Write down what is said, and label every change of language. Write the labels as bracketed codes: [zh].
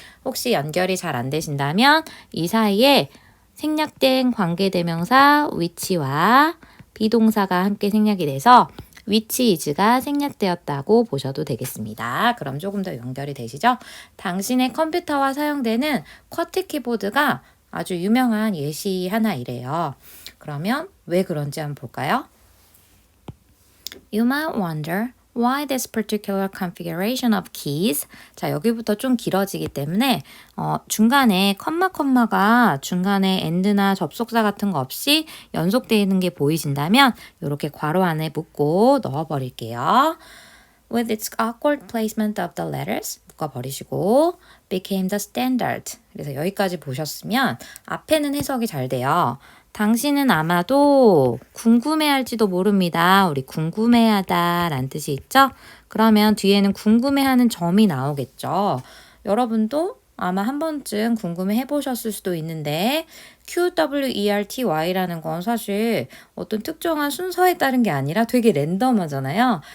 [ko] 혹시 연결이 잘 안 되신다면 이 사이에 생략된 관계대명사 which와 비동사가 함께 생략이 돼서 which is가 생략되었다고 보셔도 되겠습니다. 그럼 조금 더 연결이 되시죠? 당신의 컴퓨터와 사용되는 쿼티 키보드가 아주 유명한 예시 하나이래요. 그러면 왜 그런지 한번 볼까요? [en] You might wonder why this particular configuration of keys. [ko] 자, 여기부터 좀 길어지기 때문에 중간에 컴마가 중간에 and나 접속사 같은 거 없이 연속되어 있는 게 보이신다면 이렇게 괄호 안에 묶고 넣어버릴게요. [en] With its awkward placement of the letters [ko] 묶어버리시고 [en] became the standard. [ko] 그래서 여기까지 보셨으면 앞에는 해석이 잘 돼요. 당신은 아마도 궁금해할지도 모릅니다. 우리 궁금해하다 라는 뜻이 있죠? 그러면 뒤에는 궁금해하는 점이 나오겠죠. 여러분도 아마 한 번쯤 궁금해 해보셨을 수도 있는데 QWERTY라는 건 사실 어떤 특정한 순서에 따른 게 아니라 되게 랜덤하잖아요.